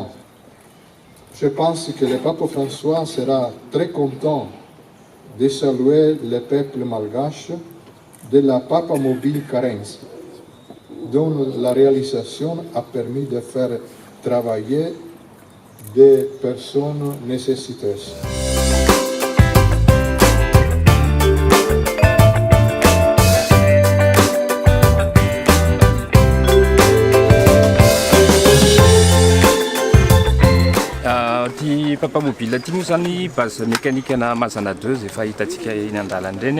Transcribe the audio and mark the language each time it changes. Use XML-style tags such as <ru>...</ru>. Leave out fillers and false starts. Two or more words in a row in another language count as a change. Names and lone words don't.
<fr>Je pense que le pape François sera très content de saluer le peuple malgache de la Papamobile Karenjy, dont la réalisation a permis de faire travailler des personnes nécessiteuses.</fr> <mg>Ty papamobile ty moa zany</mg> <fr>base mécanique</fr> <mg>na mazana 2 efa hitantsika eny an-dalana reny</mg>